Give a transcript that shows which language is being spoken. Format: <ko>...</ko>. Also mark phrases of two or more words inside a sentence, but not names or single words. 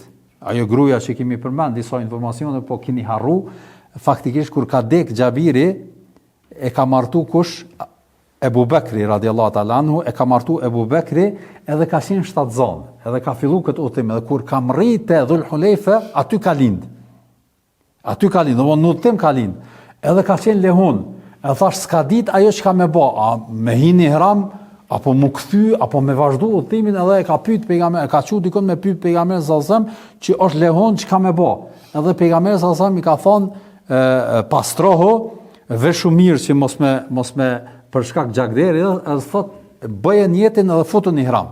<sq>Ajo gruaja që kemi përmend disa informacione, po keni harru, faktikisht kur ka dek Xhabiri, e ka martu kush? Ebu Bekri</sq> <ar>رضي الله تعالى عنه</ar> <sq>e ka martu Ebu Bekri edhe ka qenë shtatzan, edhe ka fillu këtë udhtim, edhe kur ka mrit te Dhul Hulejfe, aty ka lind. Aty ka lind, domthonë në udhtim ka lind. Edhe ka qenë lehun. E thash s'ka dit ajo që ka me ba, a me hin ihram, apo mu kthy, apo me vazhdu udhtimin, edhe e ka pyet pejgamber, ka thut dikon me pyet pejgamberin sallallahu që është lehun çka me ba. Edhe pejgamberi sallallahu i ka thonë pastrohu, veshu mirë që mos me për shkak gjakderi, edhe thot bëje jetën edhe futu në ihram.</sq>